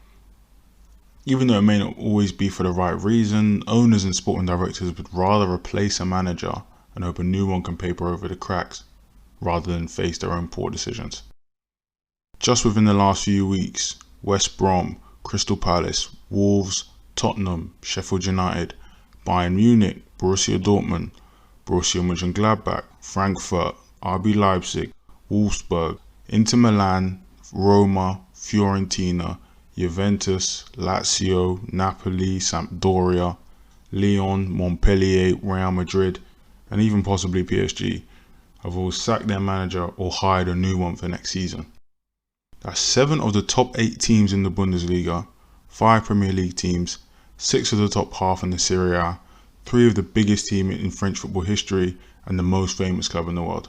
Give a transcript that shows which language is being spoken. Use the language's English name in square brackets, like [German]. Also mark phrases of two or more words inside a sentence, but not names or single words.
[English] Even though it may not always be for the right reason, owners and sporting directors would rather replace a manager and hope a new one can paper over the cracks, rather than face their own poor decisions. Just within the last few weeks, West Brom, Crystal Palace, Wolves, Tottenham, Sheffield United, Bayern Munich, Borussia Dortmund, Borussia Mönchengladbach, Frankfurt, RB Leipzig, Wolfsburg, Inter Milan, Roma, Fiorentina, Juventus, Lazio, Napoli, Sampdoria, Lyon, Montpellier, Real Madrid, and even possibly PSG have all sacked their manager or hired a new one for next season. That's 7 of the top 8 teams in the Bundesliga, 5 Premier League teams, 6 of the top half in the Serie A, 3 of the biggest teams in French football history, and the most famous club in the world.